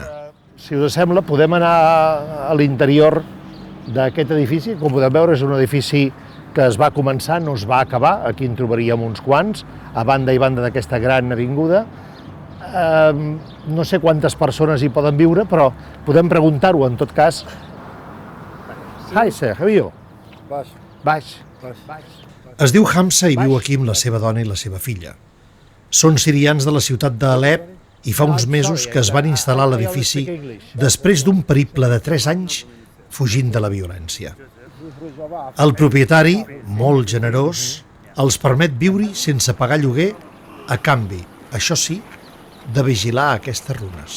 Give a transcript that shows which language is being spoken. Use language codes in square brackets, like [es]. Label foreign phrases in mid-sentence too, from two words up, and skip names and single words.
[ca] Si us sembla, podem anar a l'interior d'aquest edifici. Com podeu veure, és un edifici que es va començar, no es va acabar. Aquí en trobaríem uns quants, a banda i banda d'aquesta gran avinguda. No sé quantes persones hi poden viure, però podem preguntar-ho, en tot cas. [en] Hi, sir, how are you? [ca] Baix. Es diu Hamza i viu aquí amb la seva dona i la seva filla. Són sirians de la ciutat d'Alep i fa uns mesos que es van instal·lar a l'edifici després d'un periple de 3 anys fugint de la violència. El propietari, molt generós, els permet viure sense pagar lloguer a canvi, això sí, de vigilar aquestes runes.